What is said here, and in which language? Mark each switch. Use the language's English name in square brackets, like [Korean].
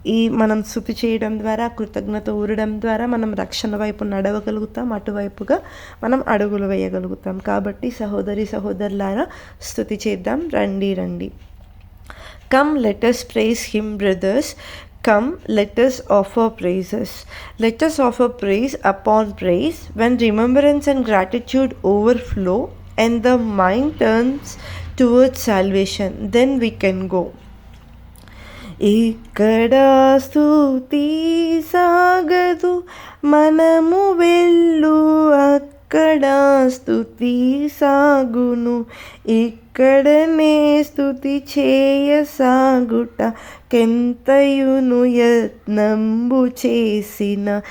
[Telugu] మనం స్తుతి చేయడం ద్వారా, కృతజ్ఞత ఊరడం ద్వారా మనం రక్షణ వైపు నడవగలుగుతాం, అటువైపుగా మనం అడుగులు వేయగలుగుతాం. కాబట్టి సహోదరి సహోదరులారా, స్తుతి చేద్దాం రండి రండి. [English] Come, let us praise him, brothers. Come, let us offer praises. Let us offer praise upon praise. When remembrance and gratitude overflow and the mind turns towards salvation, then we can go. [Telugu] ఇక్కడ స్తుతి సాగదు, మనము వెళ్ళు అక్కడ స్తుతి సాగును. ఇక్కడనే స్తుతి చేయ సాగుట కెంతయును యత్నంబు చేసిన.